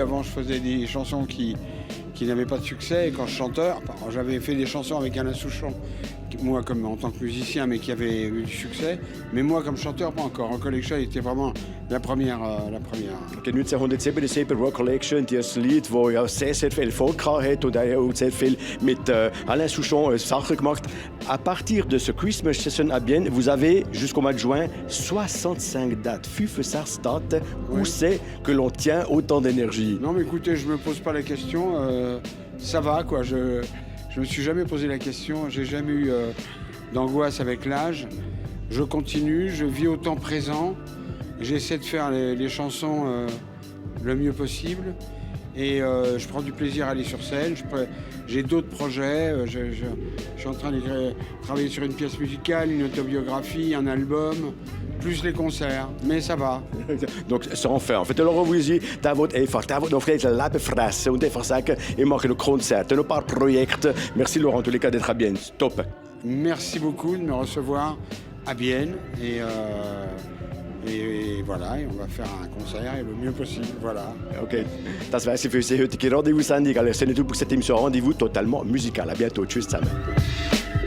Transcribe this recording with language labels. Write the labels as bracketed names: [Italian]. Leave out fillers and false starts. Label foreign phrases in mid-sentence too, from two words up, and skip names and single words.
[French] Avant, je faisais des chansons qui n'avaient pas de succès. Et quand je chanteur, j'avais fait des chansons avec Alain Souchon, moi comme en tant que musicien, mais qui avait eu du succès. Mais moi comme chanteur, pas encore. Rock Collection était vraiment la première. Okay, 1977 Rock Collection, [German] das Lied, das ja sehr, sehr viel Erfolg hat und auch sehr viel mit Alain Souchon Sachen gemacht. [French] À partir de ce Christmas Session à Bienne, vous avez jusqu'au mois de juin 65 dates. 65 dates. Où c'est que l'on tient autant d'énergie? Non mais écoutez, je me pose pas la question. Ça va quoi. Je me suis jamais posé la question. J'ai jamais eu d'angoisse avec l'âge. Je continue. Je vis au temps présent. J'essaie de faire les chansons le mieux possible. Et je prends du plaisir à aller sur scène. J'ai d'autres projets. Je suis en train de travailler sur une pièce musicale, une autobiographie, un album, plus les concerts. Mais ça va. Donc, sans faire. En fait, Laurent Voulzy, [German] da wird noch vielleicht ein Leben fressen und einfach sagen, ich mache noch Konzerte, noch ein paar Projekte. [French] Merci Laurent, en tous les cas, d'être à Bienne. Top. Merci beaucoup de me recevoir à Bienne. Et voilà, et on va faire un concert et le mieux possible. Voilà. [German] Okay, das war sie für die heutige Rendezvous-Sendung. Alles Gute [French] pour cette émission Rendez-vous totalement musical. À bientôt. [German] Tschüss zusammen.